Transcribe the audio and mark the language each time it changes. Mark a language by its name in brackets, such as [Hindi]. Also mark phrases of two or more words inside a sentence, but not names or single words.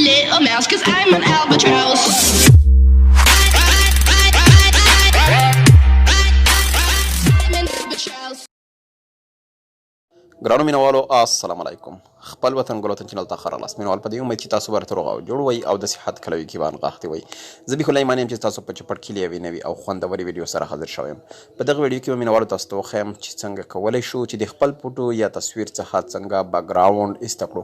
[English] a mouse, 'cause I'm an albatross. I'm an albatross. [Pashto] ګرانو مینوالو [Arabic] السلام علیکم. [Pashto] خپل وطن ګل وطن چینل ته ښه راغلاست. مینوال په دې امید چې تاسو به راته روغ او جوړ وئ او د صحت کلوي کې به نغښتي وئ. زه بیخ الله ایمان یم چې تاسو په چپټ کې له یوې نوي او خوندورې ویډیو سره حاضر شوی یم. په دغه ویډیو کې به مینوالو تاسو ته وښیم چې څنګه کولی شو چې د خپل فوټو یا تصویر څخه څنګه بګراونډ ایسته کړو.